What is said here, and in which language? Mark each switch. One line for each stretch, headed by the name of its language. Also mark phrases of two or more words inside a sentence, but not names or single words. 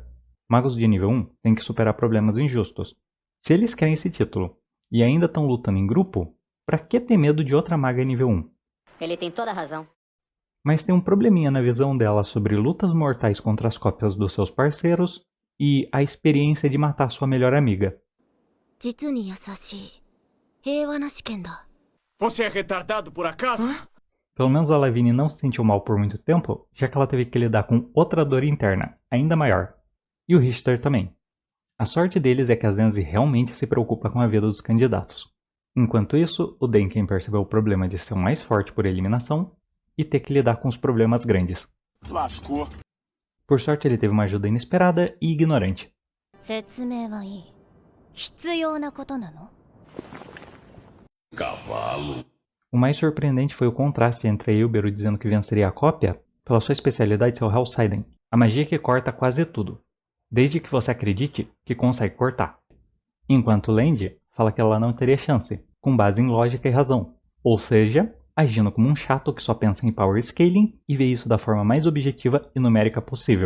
Portuguese: Magos de nível 1 têm que superar problemas injustos. Se eles querem esse título, e ainda estão lutando em grupo, pra que ter medo de outra maga nível 1? Ele tem toda a razão. Mas tem um probleminha na visão dela sobre lutas mortais contra as cópias dos seus parceiros e a experiência de matar sua melhor amiga.
Japanese: 実に優しい平和な試験だ。
Portuguese: Você é retardado por acaso? Pelo menos a Lavigne não se sentiu mal por muito tempo, já que ela teve que lidar com outra dor interna, ainda maior. E o Richter também. A sorte deles é que a Zenzi realmente se preocupa com a vida dos candidatos. Enquanto isso, o Denken percebeu o problema de ser o mais forte por eliminação e ter que lidar com os problemas grandes. Lascou. Por sorte ele teve uma ajuda inesperada e ignorante.
Japanese: 説明はいい。必要なことなの？
Portuguese: Cavalo. O mais surpreendente foi o contraste entre a Ilbero dizendo que venceria a cópia pela sua especialidade ser o Hellsiden, a magia que corta quase tudo, desde que você acredite que consegue cortar. Enquanto Land fala que ela não teria chance, com base em lógica e razão, ou seja, agindo como um chato que só pensa em
English: power scaling
Portuguese: e vê isso da forma mais objetiva e numérica possível.